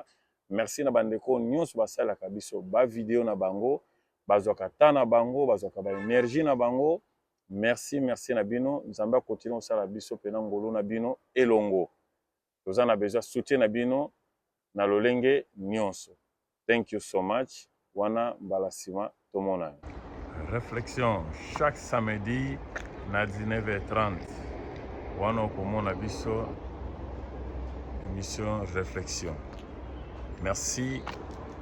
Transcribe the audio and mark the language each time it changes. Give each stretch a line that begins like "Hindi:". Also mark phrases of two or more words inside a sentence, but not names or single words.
Lingala: Merci na bandeko nyonso basalaka biso ba video na bango, bazwaka ta na bango, bazwaka ba énergie na bango. Merci na bino, nzamba continue osala biso pena ngolo na bino elongo. Toza na
French: besoin soutien
Lingala: na bino na lolenge nyonso.
English: Thank you so much.
Lingala: Wana mbalasima tomona.
French: Réflexion chaque samedi na 19h30.
Lingala: Wana okomona biso
French: émission réflexion.
Lingala: Merci